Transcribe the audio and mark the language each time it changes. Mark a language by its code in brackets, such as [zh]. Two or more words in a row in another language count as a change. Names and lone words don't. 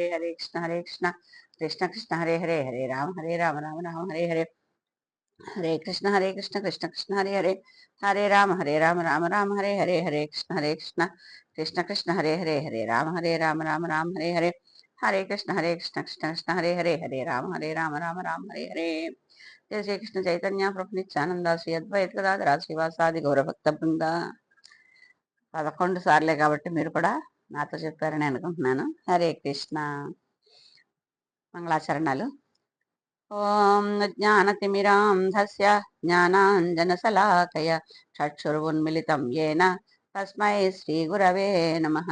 [sa] హరే కృష్ణ కృష్ణ కృష్ణ హరే హరే హరే రామ రామ రామ హరే హరే. హరే కృష్ణ కృష్ణ కృష్ణ హరే హరే హరే రామ రామ రామ హరే హరే. హరే కృష్ణ కృష్ణ కృష్ణ హరే హరే హరే రామ రామ రామ హరే హరే. హరే కృష్ణ కృష్ణ కృష్ణ హరే హరే హరే రామ రామ రామ హరే హరే. జయ శ్రీకృష్ణ చైతన్య ప్రభు నిత్యానంద శ్రీ అద్వైత గదాధర శ్రీవాసాది గౌరభక్త బృంద. [te] 11 సార్లే కాబట్టి మీరు కూడా నాతో చెప్పారని అనుకుంటున్నాను. హరే కృష్ణ. మంగళాచరణాలు. [sa] ఓం జ్ఞానతిమిరాంధస్య జ్ఞానాంజనశలాకయ చక్షురున్మిళితం యేన తస్మై శ్రీగురవే నమః.